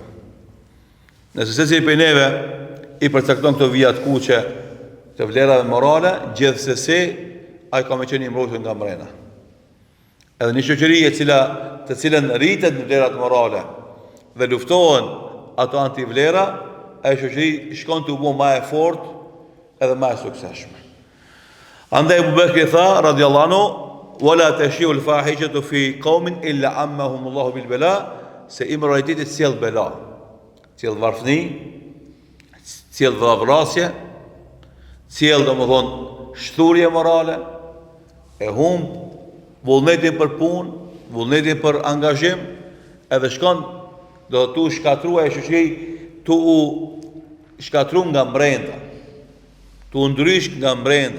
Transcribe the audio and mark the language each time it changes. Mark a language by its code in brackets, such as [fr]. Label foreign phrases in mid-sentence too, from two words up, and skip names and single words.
[sq] Nëse secili për neve i përcakton këto vijat kuqe të vlerave morale, gjithsesi ai ka me qenë i mbrojtur nga mrena. Edhe një shoqëri të cilën rritet në vlerat morale dhe luftohen ato antivlera, ai shoqëri shkon të u bë më e fortë edhe më e suksesshme. Andaj Abu Bekri tha [ar] رضي الله عنه، ولا تشيع الفاحشة في قوم إلا عمهم الله بالبلاء, [sq] se immoraliteti sjell bela, sjell varfëni, sjell vrasje, sjell domethënë shturje morale, e humb vullnetin për punë, vullnetin për angazhim, edhe shkon do tu shkatruaj shoqëri, tu u shkatru nga brenda, tu ndrysh nga brenda.